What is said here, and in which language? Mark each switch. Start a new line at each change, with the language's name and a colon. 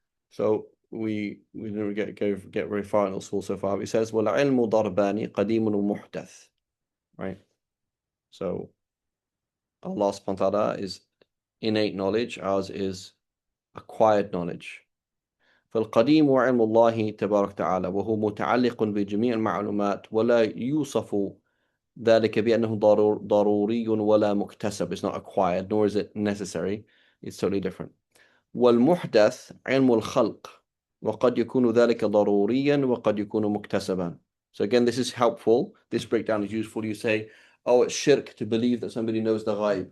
English: So we didn't get very far in Usul so far. It says,
Arabic: wal ilmu darbani qadimun wa muhdath.
English: Right? So Allah subhanahu wa ta'ala is innate knowledge, ours is acquired knowledge.
Arabic: فالقديم علم الله تبارك وتعالى وهو متعلق بجميع المعلومات ولا يوصف ذلك بأنه ضروري ولا مكتسب.
English: It's not acquired nor is it necessary. It's totally different.
Arabic: والمحدث علم الخلق وقد يكون ذلك ضروريا وقد يكون مكتسبا.
English: So again, this is helpful. This breakdown is useful. You say, oh, it's shirk to believe that somebody knows the ghaib.